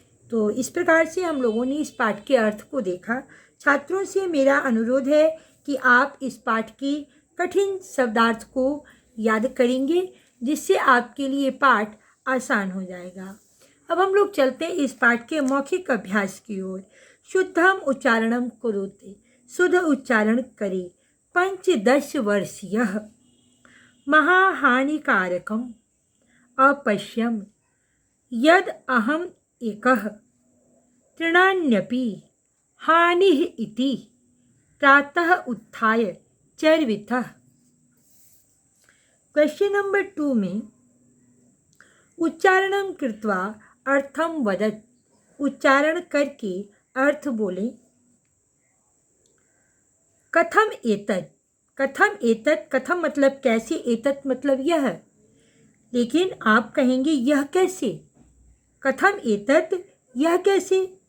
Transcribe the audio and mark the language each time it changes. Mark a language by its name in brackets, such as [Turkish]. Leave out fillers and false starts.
[Hindi] तो इस प्रकार से हम लोगों ने इस पाठ के अर्थ को देखा। छात्रों से मेरा अनुरोध है कि आप इस पाठ के कठिन शब्दार्थ को याद करेंगे, जिससे आपके लिए पाठ आसान हो जाएगा। अब हम लोग चलते हैं इस पाठ के मौखिक अभ्यास की ओर। [Sanskrit] शुद्धम उच्चारणम करोते, [Hindi] शुद्ध उच्चारण करे। [Sanskrit] 15 वर्षीयः महाहानिकारकम अपश्यम यद अहम एकः तृणान्यपि हानिः इति प्रातः उत्थाय चर्वितः। [Hindi] क्वेश्चन नंबर 2 में [Sanskrit] उच्चारणं कृत्वा अर्थम वदत्, [Hindi] उच्चारण करके अर्थ बोले। [Sanskrit] कथम एतत्, [Hindi] कथम मतलब कैसे, एतत् मतलब यह, लेकिन आप कहेंगे यह कैसे, कथम एतत् यह कैसे।